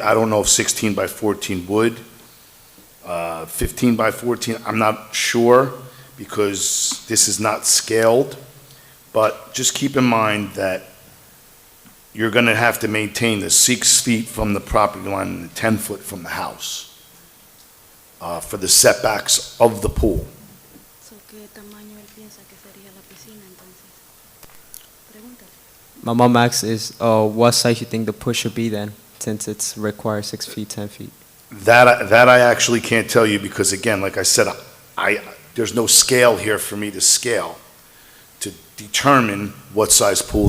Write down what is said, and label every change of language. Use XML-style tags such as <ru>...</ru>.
<en>I don't know if 16 by 14 would. 15 by 14, I'm not sure, because this is not scaled. But just keep in mind that you're going to have to maintain the 6 feet from the property line and the 10 foot from the house for the setbacks of the pool.</en> <es>So, ¿qué tamaño él piensa que sería la piscina entonces? Pregúntale.</es> <en>My mom asks is, what size you think the pool should be then, since it's required 6 feet, 10 feet? That I actually can't tell you, because again, like I said, there's no scale here for me to scale, to determine what size pool.</en>